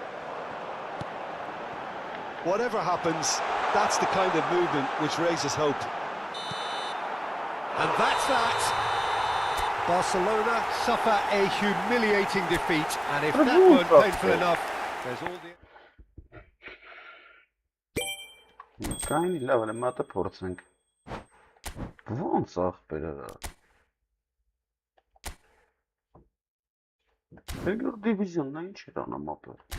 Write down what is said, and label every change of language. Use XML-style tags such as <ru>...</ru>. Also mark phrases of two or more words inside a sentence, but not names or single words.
<en>Whatever happens, that's the kind of movement which raises hope. And that's that. Barcelona suffer a humiliating defeat, and if that weren't painful enough, there's all the...</en> <hy>Կային լավն է մատը փորձենք։ Ոնց ախպերը։ Երկրորդ դիվիզիոնն է, ինչ էր անում ապեր։</hy>